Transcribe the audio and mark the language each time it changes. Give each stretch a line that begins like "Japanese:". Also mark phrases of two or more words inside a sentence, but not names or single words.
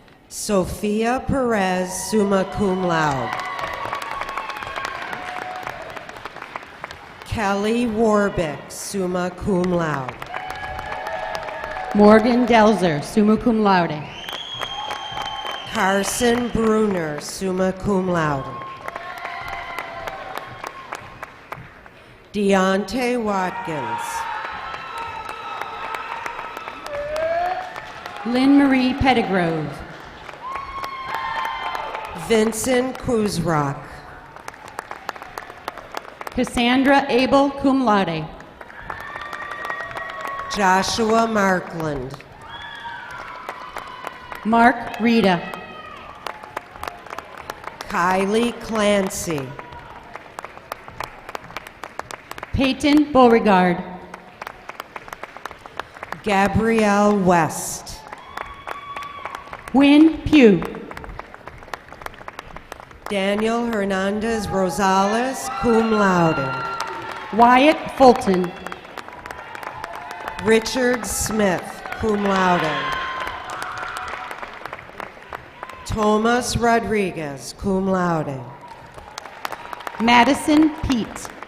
English: Sophia Perez,
Latin: summa cum laude.
English: Kelly Warbick,
Latin: summa cum laude.
English: Morgan Delzer,
Latin: summa cum laude.
English: Carson Bruner,
Latin: summa cum laude.
English: Deontay Watkins. Lynn Marie Pettigrove. Vincent Kuzrock. Cassandra Abel,
Latin: cum laude.
English: Joshua Markland. Mark Rita. Kylie Clancy. Peyton Beauregard. Gabrielle West. Wynn Pugh. Daniel Hernandez Rosales,
Latin: cum laude.
English: Wyatt Fulton. Richard Smith,
Latin: cum laude.
English: Thomas Rodriguez,
Latin: cum laude.
English: Madison Pete.